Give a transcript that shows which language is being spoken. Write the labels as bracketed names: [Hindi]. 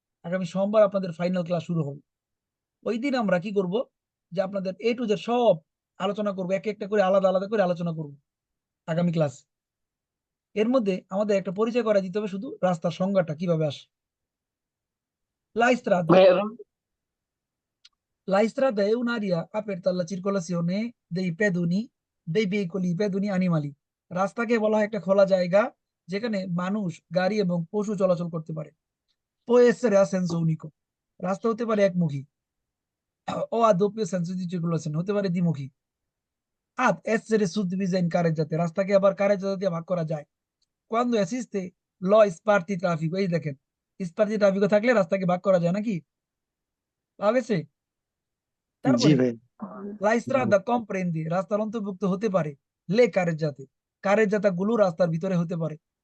[Bangla] আগামী সোমবার আপনাদের ফাইনাল ক্লাস শুরু হবে। ওই দিন আমরা কি করব, যে আপনাদের এ টু জেড সব আলোচনা করব, এক একটা করে আলাদা আলাদা করে আলোচনা করব আগামী ক্লাস। এর মধ্যে আমাদের একটা পরিচয় করা দিতে হবে শুধু রাস্তার সংজ্ঞাটা কিভাবে আসে। [Italian] La strada, [Bangla] ভাইয়া [Italian] la strada è un'area aperta alla circolazione dei pedoni, dei veicoli pedoni animali. [Bangla] রাস্তাকে বলা হয় একটা খোলা জায়গা যেখানে মানুষ, গাড়ি এবং পশু চলাচল করতে পারে। [Italian] Può essere a senso unico, [Bangla] রাস্তা হতে পারে একমুখী, [Italian] ও a doppio senso di circolazione, [Bangla] হতে পারে দ্বিমুখী। [Italian] Ad essere suddivisa in carreggiate, [Bangla] রাস্তাকে আবার কারেজাতে দিয়ে ভাগ করা যায়। [Italian] Quando esiste lo spartitraffico, [Bangla] এই দেখেন, spartitraffico থাকলে রাস্তাকে ভাগ করা যায় নাকি? পাওয়া গেছে? জি তারপরে ভাই। [Italian] la strada comprende, [Bangla] রাস্তার অন্তর্ভুক্ত হতে পারে লে কারেজাতে, কারেজাতা গুলো রাস্তার ভিতরে হতে পারে।